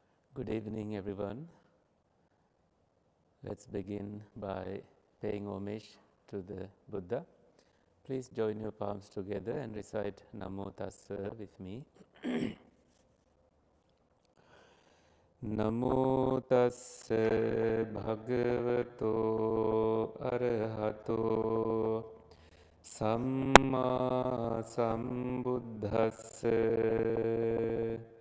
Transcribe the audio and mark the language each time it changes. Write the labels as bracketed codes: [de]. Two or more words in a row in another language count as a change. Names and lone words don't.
[en] Good evening, everyone. Let's begin by paying homage to the Buddha. Please join your palms together and recite [pi] Namo Tassa [en] with me. [pi] Namo Tassa Bhagavato Arahato Samma Sambuddhassa.